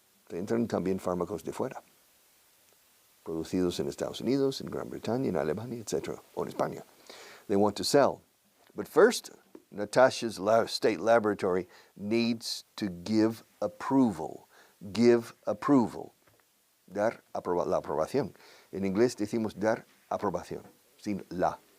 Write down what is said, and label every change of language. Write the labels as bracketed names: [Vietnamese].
[Spanish] Entran también fármacos de fuera, producidos en Estados Unidos, en Gran Bretaña, en Alemania, etc., o en España. [English] They want to sell. But first, Natasha's state laboratory needs to give approval. Give approval. [Spanish] Dar la aprobación. En inglés decimos dar aprobación, sin la.